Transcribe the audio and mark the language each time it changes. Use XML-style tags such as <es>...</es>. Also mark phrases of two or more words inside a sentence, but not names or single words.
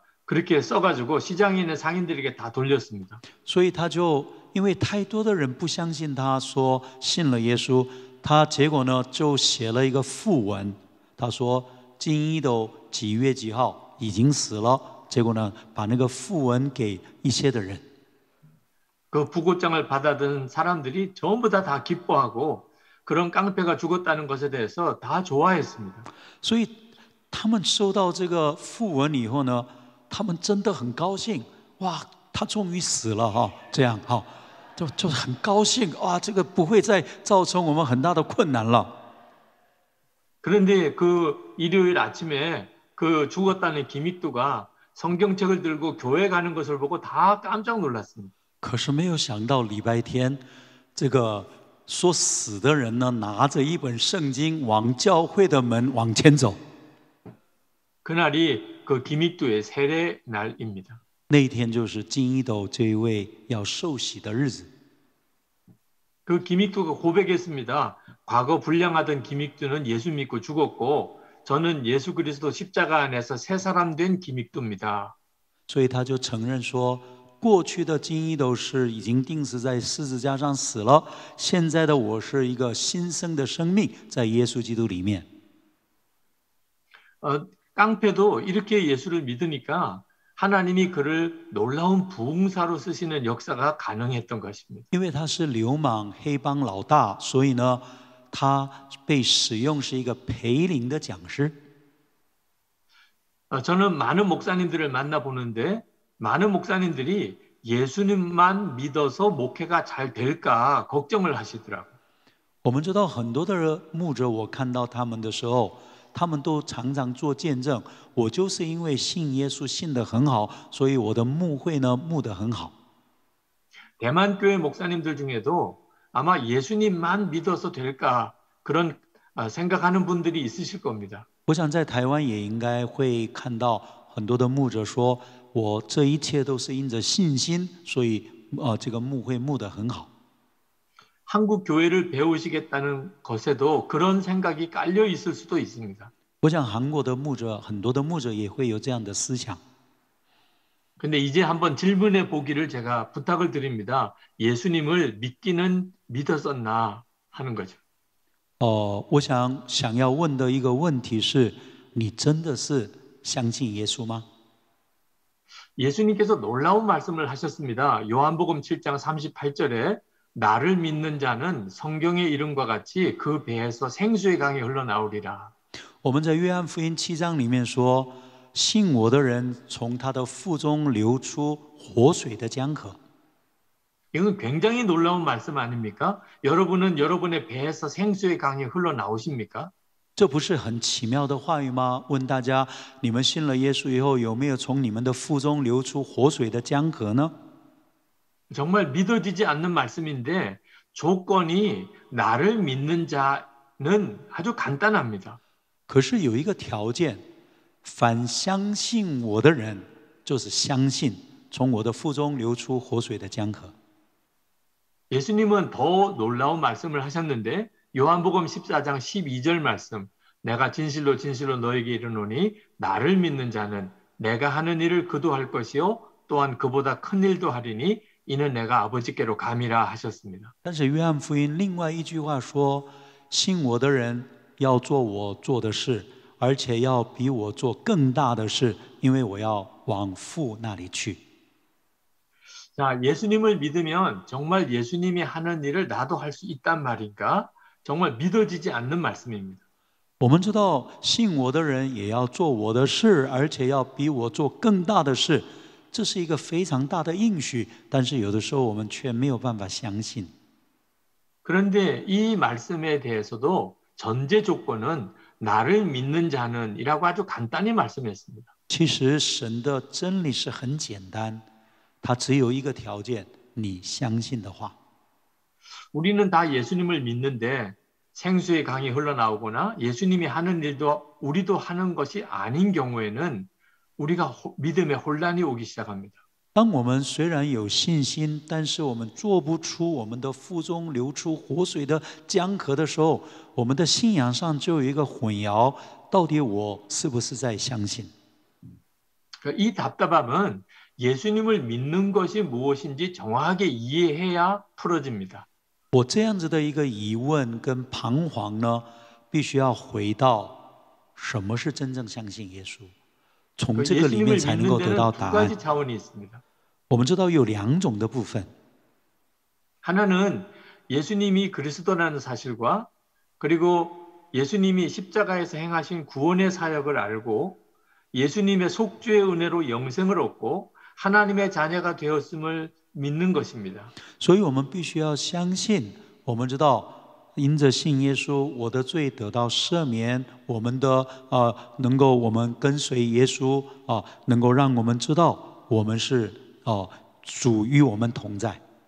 <ko>그렇게 써가지고 시장에 있는 상인들에게 다 돌렸습니다.</ko> <zh>所以他就因为太多的人不相信他，说信了耶稣，他结果呢就写了一个讣文，他说金一斗几月几号已经死了，结果呢把那个讣文给一些的人。</zh> <ko>그 부고장을 받아든 사람들이 전부 다 기뻐하고 그런 깡패가 죽었다는 것에 대해서 다 좋아했습니다.</ko> <zh>所以他们收到这个讣文以后呢，他们真的很高兴，哇，他终于死了哈，这样哈，就很高兴，哇，这个不会再造成我们很大的困难了。</zh> <ko>그런데 그 일요일 아침에 그 죽었다는 기믹도가 성경책을 들고 교회 가는 것을 보고 다 깜짝 놀랐습니다.</ko> <zh>可是没有想到礼拜天，这个说死的人呢，拿着一本圣经往教会的门往前走。</zh> <ko>그날이 그 기믹도의 세례 날입니다.</ko> <zh>那一天就是金一斗这一位要受洗的日子。</zh> <ko>그 기믹도가 고백했습니다. 과거 불량하던 기믹도는 예수 믿고 죽었고 저는 예수 그리스도 십자가 안에서 새 사람 된 기믹도입니다.</ko> <zh>所以他就承认说，过去的金一斗是已经钉死在十字架上死了，现在的我是一个新生的生命，在耶稣基督里面。</zh> <ko>깡패도 이렇게 예수를 믿으니까 하나님이 그를 놀라운 부흥사로 쓰시는 역사가 가능했던 것입니다.</ko> <zh>因为他是流氓黑帮老大，所以呢，他被使用是一个培灵的讲师。</zh> <ko>저는 많은 목사님들을 만나보는데 많은 목사님들이 예수님만 믿어서 목회가 잘 될까 걱정을 하시더라고요.</ko> <zh>我们知道很多的牧者，我看到他们的时候，他们都常常做见证。我就是因为信耶稣信得很好，所以我的牧会呢牧得很好。</zh> <ko>대만 교회 목사님들 중에도 아마 예수님만 믿어서 될까 그런 생각하는 분들이 있으실 겁니다.</ko> <zh>我想在台湾也应该会看到很多的牧者说，我这一切都是因着信心，所以这个牧会牧得很好。</zh> <ko>한국 교회를 배우시겠다는 것에도 그런 생각이 깔려 있을 수도 있습니다.</ko> <zh>我想韩国的牧者，很多的牧者也会有这样的思想。</zh> <ko>근데 이제 한번 질문해 보기를 제가 부탁을 드립니다. 예수님을 믿기는 믿었었나 하는 거죠.</ko> <zh>我想要问的一个问题是，你真的是相信耶稣吗？</zh> <ko>예수님께서 놀라운 말씀을 하셨습니다. 요한복음 7장 38절에 나를 믿는 자는 성경의 이름과 같이 그 배에서 생수의 강이 흘러나오리라.</ko> <zh>我们在约翰福音7章里面说，信我的人从他的腹中流出活水的江河。</zh> <ko>이건 굉장히 놀라운 말씀 아닙니까? 여러분은 여러분의 배에서 생수의 강이 흘러나오십니까?</ko> <zh>这不是很奇妙的话语吗？问大家，你们信了耶稣以后，有没有从你们的腹中流出活水的江河呢？</zh> <ko>정말 믿어지지 않는 말씀인데 조건이 나를 믿는 자는 아주 간단합니다.</ko> <zh>可是有一个条件，凡相信我的人，就是相信从我的腹中流出活水的江河。</zh> <ko>예수님은 더 놀라운 말씀을 하셨는데 요한복음 14장 12절 말씀 내가 진실로 진실로 너에게 이르노니 나를 믿는 자는 내가 하는 일을 그도 할 것이요 또한 그보다 큰 일도 하리니 이는 내가 아버지께로 감이라 하셨습니다.</ko> <zh>但是约翰福音另外一句话说，信我的人要做我做的事，而且要比我做更大的事，因为我要往父那里去。</zh> <ko>자, 예수님을 믿으면 정말 예수님이 하는 일을 나도 할 수 있단 말인가? 정말 믿어지지 않는 말씀입니다.</ko> <zh>我们知道，信我的人也要做我的事，而且要比我做更大的事，这是一个非常大的应许。但是有的时候我们却没有办法相信。</zh> <ko>그런데 이 말씀에 대해서도 전제 조건은 나를 믿는 자는이라고 아주 간단히 말씀했습니다.</ko> <zh>其实神的真理是很简单，它只有一个条件：你相信的话。</zh> <ko>우리는 다 예수님을 믿는데 생수의 강이 흘러나오거나 예수님이 하는 일도 우리도 하는 것이 아닌 경우에는 우리가 믿음에 혼란이 오기 시작합니다.</ko> <zh>当我们虽然有信心，但是我们做不出我们的腹中流出活水的江河的时候，我们的信仰上就有一个混淆：到底我是不是在相信？</zh> <ko>이 답답함은 예수님을 믿는 것이 무엇인지 정확하게 이해해야 풀어집니다.</ko> <zh>我这样子的一个疑问跟彷徨呢，必须要回到什么是真正相信耶稣，从这个里面才能够得到答案。</zh> <ko>두 가지 차원이 있습니다.</ko> <zh>我们知道有两种的部分。</zh> <ko>하나는 예수님이 그리스도라는 사실과 그리고 예수님이 십자가에서 행하신 구원의 사역을 알고 예수님의 속죄의 은혜로 영생을 얻고 하나님의 자녀가 되었음을 믿는 것입니다.</ko> <zh>所以我们必须要相信，我们知道因着信耶稣，我的罪得到赦免，我们的能够我们跟随耶稣能够让我们知道我们是主与我们同在。</zh>